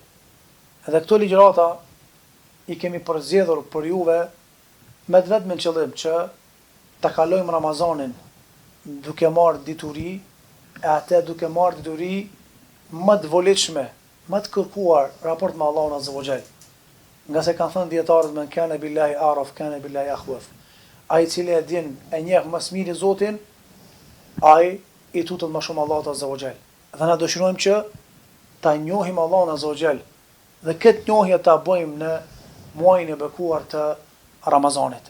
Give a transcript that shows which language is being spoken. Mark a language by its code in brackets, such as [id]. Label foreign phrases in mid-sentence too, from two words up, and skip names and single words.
[sq] Edhe këto ligjërata i kemi përzgjedhur për juve me vetëm qëllim që ta kalojmë Ramazanin duke marrë dituri, e atë duke marrë dituri më të volitshme, më të kërkuar raport me Allahun [ar] عز وجل. [sq] Nga se kanë thënë dietarët, [ar] من كان بالله أعرف كان بالله أخوف. [sq] Ai i cili e din e njeh më së miri Zotin, ai i tutet më shumë Allahut [ar] عز وجل. [sq] Dhe na dëshirojmë që ta njohim Allahun [ar] عز وجل [sq] dhe këtë njohje ta bëjmë në muajin e bekuar të Ramazanit.